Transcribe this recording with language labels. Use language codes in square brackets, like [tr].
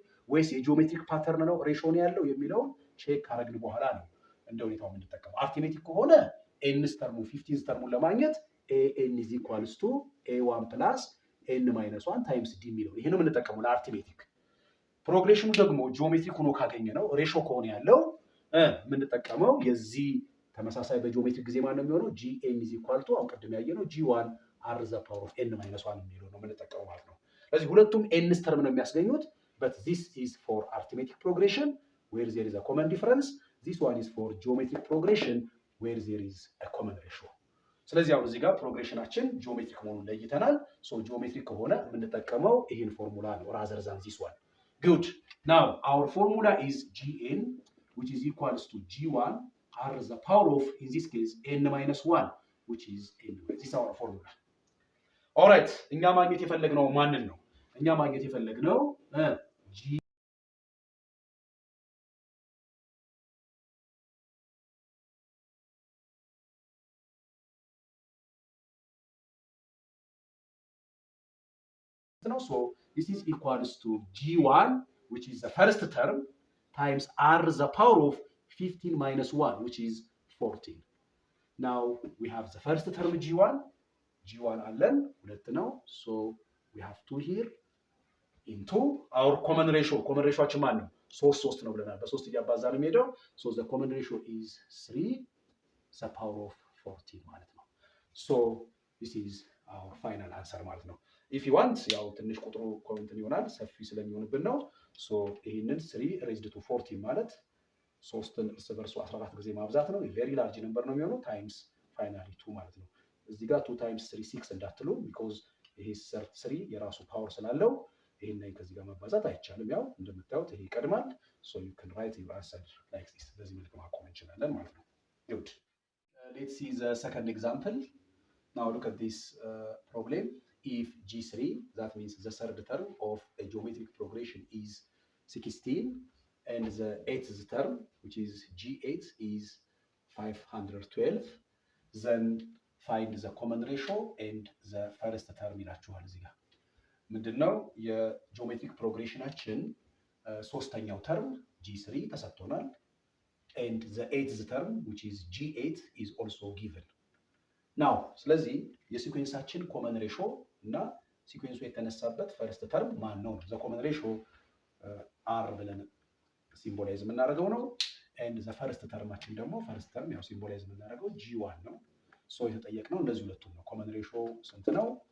[am] ወይስ የጂኦሜትሪክ ፓተርን ነው ሬሾ ነው ያለው የሚለውን ቼክ ካረግን በኋላ ነው እንደ ሁኔታው የምንጠቀመው። አርithmetic ከሆነ nth ተርሙ 15th ተርሙን ለማግኘት [en] an is equals to a1 plus n minus 1 times d [am] የሚለው ይሄ ነው የምንጠቀመው ለአርቲሜቲክ። ፕሮግሬሽኑ ደግሞ ጂኦሜትሪክ ሆኖ ካገኘ ነው ሬሾ ከሆነ ያለው የምንጠቀመው የዚህ ተመሳሳይ በጂኦሜትሪክ ጊዜ ማለት ነው የሚሆነው gn is equal to አሁን ቀደም ያየነው [en] g1 r the power of n minus 1 [am] የሚለው ነው የምንጠቀመው ማለት ነው። ስለዚህ ሁለቱም ኤንስ ተርም ነው የሚያስገኙት። [en] but this is for arithmetic progression where there is a common difference. This one is for geometric progression where there is a common ratio. [am] ስለዚህ አሁን እዚህ ጋር ፕሮግሬሽናችን ጂኦሜትሪክ መሆኑን ለይተናል። ሶ ጂኦሜትሪክ ከሆነ የምንጠቀመው ይህን ፎርሙላ ነው [en] rather than this one. Good. Now our formula is gn which is equals to g1 r the power of, in this case, n minus 1 which is n. This is our formula. All right. [am] እኛ ማግኘት የፈለግነው ማንን ነው? እኛ ማግኘት የፈለግነው [en] g So this is equals to g1 which is the first term times r the power of 15 minus 1 which is 14. Now we have the first term g1 [am] አለን ሁለት ነው። [en] So we have 2 here into our common ratio. [am] Common ratioአችን ማን ነው? 3 ነው ብለናል። በ3 እያባዛ ነው የሚሄደው። [en] So the common ratio is 3 the power of 14 [am] ማለት ነው። [en] So this is our final answer [am] ማለት ነው። If you want ያው ትንሽ ቁጥሩ ኮንትን ይሆናል ሰፊ ስለሚሆንብን ነው። So ይሄንን 3 raised to 14 ማለት 3ን እርስ በርሱ 14 ጊዜ ማብዛት ነው። [en] very large number [am] ነው የሚሆነው times finally 2 ማለት ነው። እዚህ ጋር 2 times 3 6 እንዳትሉ because ይሄ 3 የራሱ ፓወር ስላለው ይሄንን ከዚህ ጋር ማባዛት አይቻልም። ያው እንደምታዩት ይሄ ይቀድማል። [en] So you can write your answer like this. [am] በዚህ መልኩ ማቆም እንችላለን ማለት ነው። Good. [en] Let's see the second example. Now look at this problem. If G3, that means the third term of a geometric progression is 16 and the 8th term, which is G8, is 512, then find the common ratio and the first term [am] ይላችኋል። እዚህ ጋር ምንድነው የጂኦሜትሪክ ፕሮግሬሽናችን ሶስተኛው ተርም G3 ተሰጥቶናል [en] and the 8th term which is G8 is also given. [am] ናው ስለዚህ የሲኩዌንሳችን ኮመን ሬሾ እና ሲኩዌንሱ የተነሳበት ፈርስት ተርም ማን ነው? ዘ ኮመን ሬሾ አር ብለን ሲምቦላይዝ የምናደርገው ነው። ኤንድ ዘ ፈርስት ተርማችን ደግሞ ፈርስት ተርም ያው ሲምቦላይዝ የምናደርገው G1 ነው። ሶ የተጠየቅነው እንደዚህ ሁለቱም ነው። ኮመን ሬሾ ስንት ነው?